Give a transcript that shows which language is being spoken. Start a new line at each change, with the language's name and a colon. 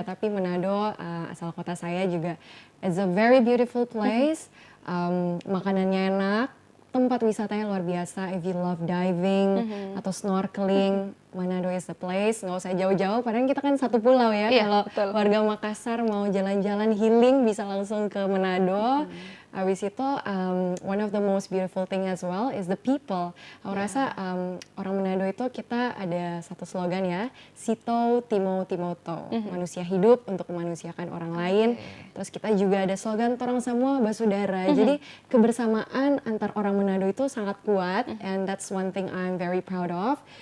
Indonesian: Tapi Manado, asal kota saya juga,
English: it's a very beautiful place.
Indonesian: Makanannya enak, tempat wisatanya luar biasa.
English: If you love diving atau snorkeling, Manado is the place.
Indonesian: Nggak usah jauh-jauh, padahal kita kan satu pulau ya. Iya, Kalau betul. warga Makassar mau jalan-jalan healing bisa langsung ke Manado. Habis itu
English: one of the most beautiful thing as well is the people.
Indonesian: Aku rasa orang Manado itu kita ada satu slogan ya, Sito Timo Timoto, manusia hidup untuk memanusiakan orang lain. Terus kita juga ada slogan Torang Semua Basudara. Jadi kebersamaan antar orang Manado itu sangat kuat,
English: and that's one thing I'm very proud of.